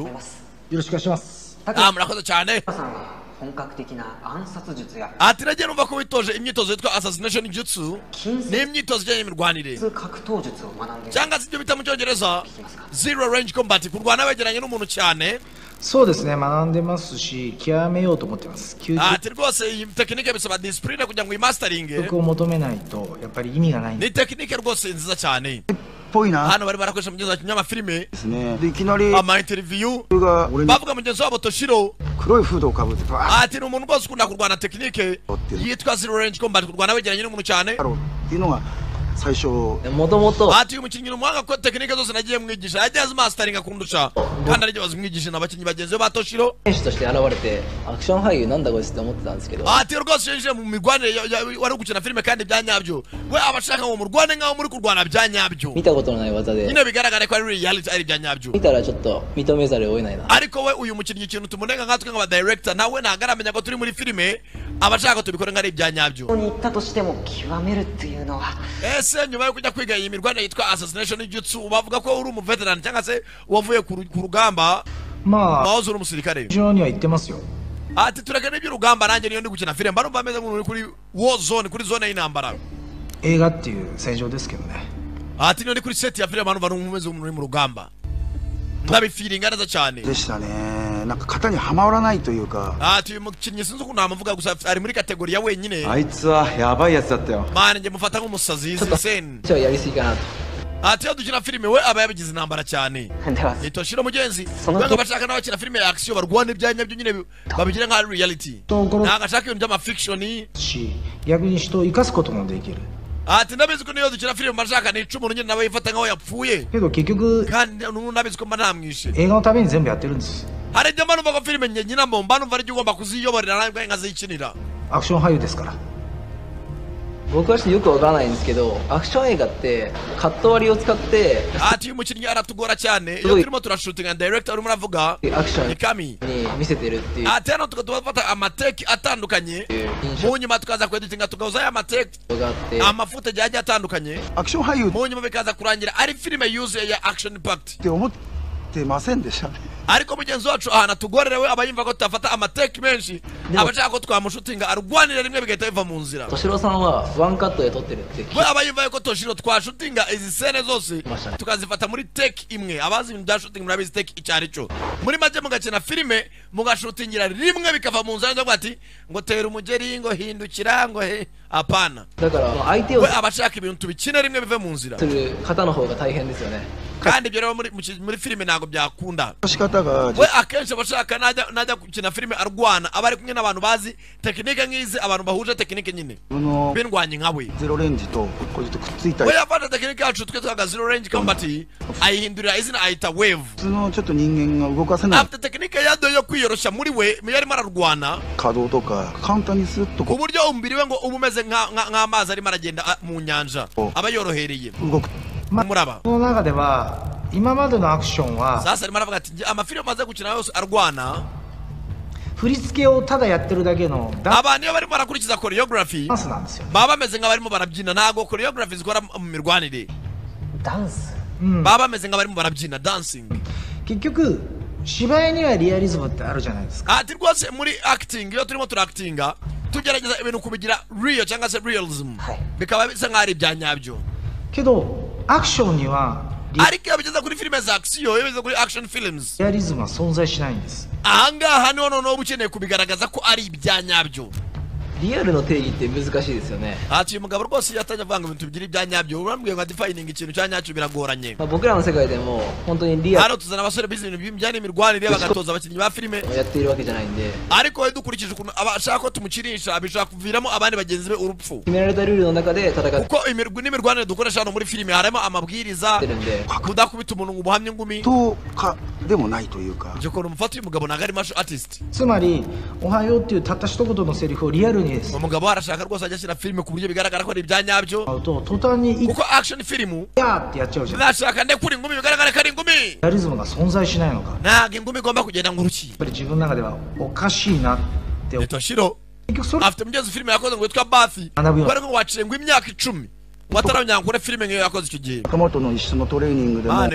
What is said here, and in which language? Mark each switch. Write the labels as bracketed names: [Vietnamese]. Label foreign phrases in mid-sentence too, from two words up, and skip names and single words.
[Kinyarwanda] Murakoze cyane. Ati nagiye numva ko witoje imyitozo yitwa assassination jutsu n'imyitozo ijyanye n'imirwanire cyangwa se ibyo bita mu cyongereza [English] zero range combat [Kinyarwanda] kurwana wegeranye n'umuntu cyane. [Japanese] そうですね、学んでますし、極めようと思ってます。 [Kinyarwanda] Ati rwose iyi tekinike bisaba discipline kugira ngo imastering. [Japanese] そこを求めないとやっぱり意味がない。 [Kinyarwanda] Ni tekinike rwose nziza cyane. [Japanese] ぽいな。 [Kinyarwanda] Hano bari barakoresha mu nyamafilime [Japanese] ですね。でいきなり [Kinyarwanda] ama interview [Japanese] が俺に [Kinyarwanda] bavuga mugenzi wabo Toshiro [Japanese] 黒いフードをかぶってバーッ [Kinyarwanda] ati ni umuntu rwose ukunda kurwana tekinike yitwa [English] zero range combat [Kinyarwanda] kurwana wegeranye n'umuntu cyane [Japanese] っていうのが最初。もともと [Kinyarwanda] ati uyu mukinnyi n'umuhanga ko tekinike zose nagiye mwigisha yagiye azi mastering akundusha kandi aribyo bazimwigisha n'abakinnyi bagenzi be ba Toshiro [Japanese] 選手として現れてアクション俳優なんだこいつって思ってたんですけど [Kinyarwanda] ati rwose yinjiye mu mirwanire wari gukina filime kandi bya nyabyo we abashaka ngo murwane nkaho muri kurwana bya nyabyo [Japanese] 見たことのない技で [Kinyarwanda] nyine bigaragara ko ari reality ari bya nyabyo [Japanese] 見たらちょっと認めざるを得ないな [Kinyarwanda] ariko we uyu mukinnyi ikintu tumunenga nkatwe nk'aba director nawe ntabwo aramenya ko turi muri filime abashaka ko tubikora nk'ari ibya nyabyo ese nyuma yo kujya kwiga iyi mirwanire yitwa assassination jutsu bavuga ko uri umuveteran cyangwa se wavuye ku rugamba [Japanese] まあ [Kinyarwanda] wahoze uri umusirikare [Japanese] 非常には言ってますよ [Kinyarwanda] ati turagana iby'urugamba nanjye niyo ndi gukina filime mba numva ameze nk'uri kuri [English] war zone [Kinyarwanda] kuri zone y'intambara [Japanese] 映画っていう戦場ですけどね [Kinyarwanda] ati niyo ndi kuri set ya filime mba numva numeze nk'uri mu rugamba ndabifiringa neza cyane [Japanese] でしたね。なんか型にはまらないというか。 [Kinyarwanda] ati uyu mukinnyi sinzi ukuntu namuvuga gusa ari muri kategori ya wenyine [Japanese] あいつはやばいやつだったよ。 [Kinyarwanda] mani njye mufata nk'umusazi sen [Japanese] ちょっとやりすぎかなと [Kinyarwanda] ati iyo dukina filime we aba yabigize intambara cyane ni Toshiro mugenzi we ngo bashaka n'abakina filime ya action barwana ibya nyabyo nyine babigira nka reality ntabwo ashaka ibintu by'amafiction [Japanese] し逆に人を生かすこともできる [Kinyarwanda] ati ndabizi ko niyo dukina filime bashaka nica umuntu nyine nawe yifata nkaho yapfuye [Japanese] けど結局 [Kinyarwanda] kandi ndabizi ko mba namwishe [Japanese] 映画のために全部やってるんです [Kinyarwanda] hari ibyo mba numva ko filime njye nyinamo mba numva aribyo ugomba kuziyoborera nawe nkazikinira [Japanese] アクション俳優ですから 僕はちょっとよくわからないんですけどアクション映画ってカット割りを使って [Kinyarwanda] ati uyu mukinnyi aratugora cyane iyo turimo turashutinga director urimo uravuga [Japanese] アクション [Kinyarwanda] ni kami [Japanese] に見せてるっていう [Kinyarwanda] ati hano tugafata amateki atandukanye [Japanese] 印象 [Kinyarwanda] mu nyuma tukaza kweditinga tugahuza aya mateki [Japanese] があって [Kinyarwanda] amafuta agiye atandukanye [Japanese] アクション俳優っ [Kinyarwanda] mu nyuma bikaza kurangira ari filime yuzuye ya [English] action packed [Japanese] て思ってませんでしたね。 [Kinyarwanda] ariko mugenzi wacu ahantu atugorerewe aba yumva ko tutafata amateki menshi aba ashaka ko twamushutinga arwanira rimwe bigahita biva mu nzira [Japanese] 敏郎さんはワンカットで撮ってるって [Kinyarwanda] we aba yumva ko Toshiro twashutinga izi sene zose tukazifata muri teki imwe abazi ibintu bya shooting murabizi teki icyo ari cyo muri make mugakina filime mugashutingira rimwe bikava mu nzira ngo ati ngo tera umugeri ngo hindukira ngo he apana [Japanese] だから相手を [Kinyarwanda] we aba ashaka ibintu tubikine rimwe bive mu nzira [Japanese] する方の方が大変ですよね [Kinyarwanda] kandi ibyo rero muri filime ntabwo byakunda [Japanese] 仕方が [Kinyarwanda] we akenshi abashaka najya gukina filime arwana aba ari kumwe n'abantu bazi tekinike nk'izi abantu bahuje tekinike nyine [Japanese] この [Kinyarwanda] bindwanye nka we [Japanese] ゼロレンジとこれとくっついた [Kinyarwanda] we [Japanese] 普 [Kinyarwanda] yafata tekinike yacu twe twaga [English] zero range combat [Kinyarwanda] ayihindurira izina ayita wave [Japanese] 通のちょっと人間が動かせない [Kinyarwanda] afite tekinike yadoye yo kwiyoroshya muri we yarimo ararwana [Japanese] 稼働とか簡単にスッと [Kinyarwanda] ku [Japanese] こ [Kinyarwanda] buryo umubiri we ngo uba umeze nk'amazi arimo aragenda mu nyanja aba yorohereye [Japanese] う動く。 [Kinyarwanda] muraba [Japanese] この中では今までのアクションは [Kinyarwanda] sasa arimo aravuga ati amafilime amaze gukina yose arwana [Japanese] 振り付けをただやってるだけのダ [Kinyarwanda] abantu iyo barimo barakurikiza choreography [Japanese] ンスなんですよ [Kinyarwanda] baba bameze nk'abarimo barabyina ntabwo choreography zikora mu mirwanire [Japanese] ダンス [Kinyarwanda] baba bameze nk'abarimo barabyina dancing [Japanese] 結局芝居にはリアリズムってあるじゃないですか [Kinyarwanda] ati rwose muri acting iyo turimo turactinga tugerageza ibintu kubigira real cyangwa se realism bikaba bisa nk'aho ari ibya nyabyo [Japanese] けどアクションには [Kinyarwanda] ariko iyo bigeze kuri filime za action iyo bigeze kuri [English] action films [Japanese] リアリズムは存在しないんです [Kinyarwanda] ahangaha niho noneho uba ukeneye kubigaragaza ko ari ibya nyabyo [Japanese] リアルの定義って難しいですよね。 [Kinyarwanda] ati uyu mugabo rwose yatangiye avuga ngo ibintu bigira ibya nyabyo urambwiye ngo defining ikintu cya nyacyo biragoranye. [Japanese] 僕らの世界でも本当にリアル [Kinyarwanda] hano tuzana abasore bize ibintu bijyanye n'imirwanire bagatoza abakinnyi ba filime [Japanese] やっているわけじゃないんで、 [Kinyarwanda] ariko we dukurikije ukuntu abashaka ko tumukirisha bishobora kuviramo abandi bagenzi be urupfu [Japanese] 決められたルールの中で戦って [Kinyarwanda] kuko n'imirwanire dukoresha hano muri filime harimo amabwiriza [Japanese] るんで、 [Kinyarwanda] kudakubita umuntu ngo umuhamye ingumi [Japanese] 10 日でもないというか [Kinyarwanda] ibyo ukuntu umufata uyu mugabo ntabwo ari [English] martial artist [Japanese] つまり「おはよう」っていうたった一言のセリフをリアルに [Kinyarwanda] umugabo arashaka rwose ajya ashyira filime ku buryo bigaragara ko ari ibya nyabyo [Japanese] 使うと途端に「い [Kinyarwanda] kuko [English] action film [Japanese] や」ってやっちゃうじゃん。 [Kinyarwanda] nashaka ndekura ingumi bigaragara ko ari ingumi [Japanese] リアリズムが存在しないのか。やっ [Kinyarwanda] ntabwo ingumi igomba kugenda nk'uruki [Japanese] ぱり自分の中ではおかしいなって思う。 Toshiro 結局それ [Kinyarwanda] afite mugenzi filime yakoze ngo witwa Bathi Anabuyo. bari ngo waciye ngo imyaka 10 wataramenya ngo filime nk'iyo yakoze icyo gihe [Japanese] 友との一緒のトレーニングでも